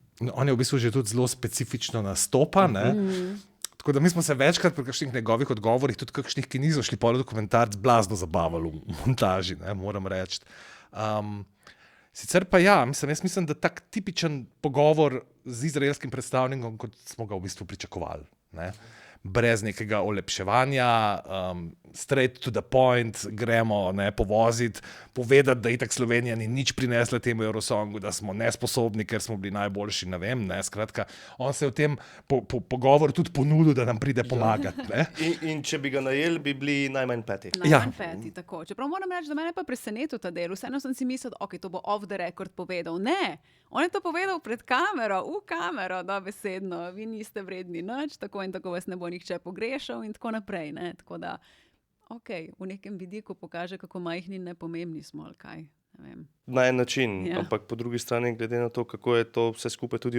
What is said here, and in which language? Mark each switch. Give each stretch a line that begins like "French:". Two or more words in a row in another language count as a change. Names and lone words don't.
Slovenian: No, on je v bistvu že tudi zelo specifično nastopa, ne. Tako da mi smo se večkrat pri kakšnih njegovih odgovorih, tudi kakšnih, ki niso šli pol dokumentarc, blazno zabavali v montaži, ne, moram reči. Sicer pa ja, jaz mislim, da tak tipičen pogovor z izraelskim predstavnikom, kot smo ga v bistvu pričakovali. Ne. brez nekega olepševanja,
English: straight to the point,
Slovenian: gremo povoziti, povedati, da itak Slovenija ni nič prinesla temu Eurosongu, da smo nesposobni, ker smo bili najboljši, ne vem, skratka, on se je v tem pogovoru tudi ponudil, da nam pride pomagati. In če bi ga najeli, bi bili najmanj 5. Najmanj 5, tako. Čeprav moram reči, da mene pa presenetil ta del. Vseeno sem si mislil, ok, to bo
English: off the record
Slovenian: povedal. Ne, on je to povedal pred kamero, v kamero, dobesedno. Vi niste vredni nič, tako in tako vas ne bo nihče pogrešal in tako naprej. Ne? Tako da, ok, v nekem vidiku pokaže, kako majhni in nepomembni smo, ali kaj. Na en način, ampak po drugi strani, glede na to, kako je to vse skupaj tudi